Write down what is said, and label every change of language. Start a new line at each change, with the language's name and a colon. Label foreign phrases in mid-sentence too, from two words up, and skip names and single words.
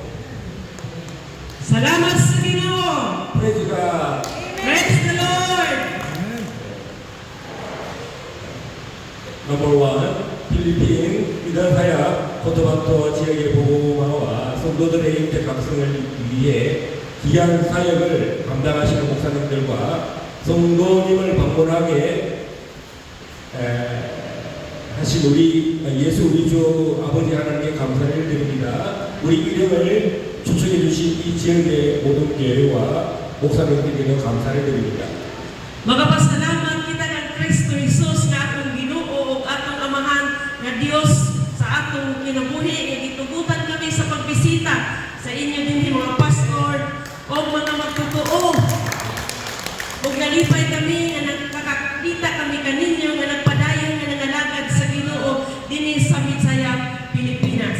Cebuano: Salamat sa Ginoo.
English: Praise God. Praise the Lord. Number one,
Korean: 필리핀 미달하야 코토반토 지역의 보고마와 성도들의 인격 각성을 위해 귀한 사역을 감당하시는 목사님들과 성도님을 방문하게 다시 우리 예수 우리 주 아버지 하나님께 감사를 드립니다. 우리 이름을 초청해 주신 이 지역의 모든 교회와 목사님들에게 감사를 드립니다.
Cebuano: Magapasalamat kita ng Kristo Jesus na atong Ginoo ug atong Amahan nga Dios sa atong kinabuhi nga gitugutan kami sa pagbisita sa inyo dinhi mga pastor o mga magtotoo. Ug nalipay kami nga nakakakita kami kaninyo nga nagpadayon nga nangalagad sa Ginoo dinhi sa Mitsayap, Pilipinas.